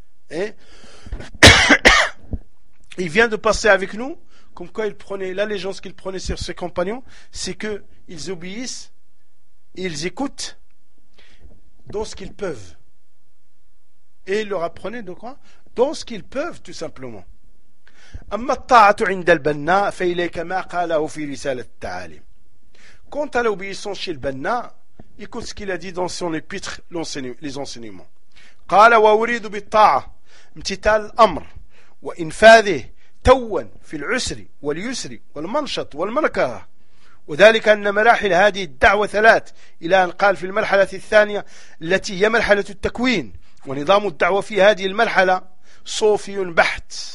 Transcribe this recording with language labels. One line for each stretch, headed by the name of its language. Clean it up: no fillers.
French: Et il vient de passer avec nous, comme quoi il prenait l'allégeance qu'il prenait sur ses compagnons, c'est qu'ils obéissent, et ils écoutent dans ce qu'ils peuvent. Et il leur apprenait de quoi ? Dans ce qu'ils peuvent, tout simplement.
Arabic: أما الطاعة عند البناء فإليك ما قاله في رسالة التعاليم.
French: Quant à l'obéissance chez le Banna, Écoute ce qu'il a dit dans son épître, les enseignements.
Arabic: قال وأريد بالطاعة امتثال الأمر وإنفاذه توا في العسر واليسر والمنشط والمنكرة وذلك أن مراحل هذه الدعوة ثلاث إلى أن قال في المرحلة الثانية التي هي مرحلة التكوين ونظام الدعوة في هذه المرحلة صوفي بحت